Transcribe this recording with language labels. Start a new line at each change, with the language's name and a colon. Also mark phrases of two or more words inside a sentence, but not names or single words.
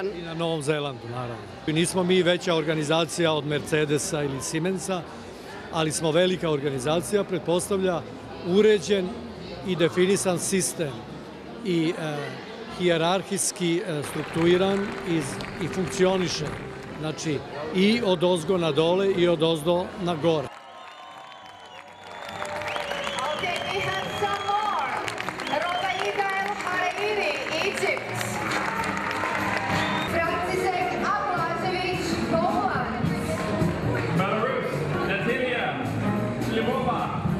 Serbian: I na Novom Zelandu, naravno. Nismo mi veća organizacija od Mercedesa ili Siemensa, ali smo velika organizacija, pretpostavlja uređen i definisan sistem i hijerarhijski strukturiran i funkcioniše. Znači, i od ozgo na dole i od ozdo na gore.
English: Okay, we have some more. Robaida El Hariri, Egypt. Francisek Ablazevic, Poland. Belarus, Natalia Lvova.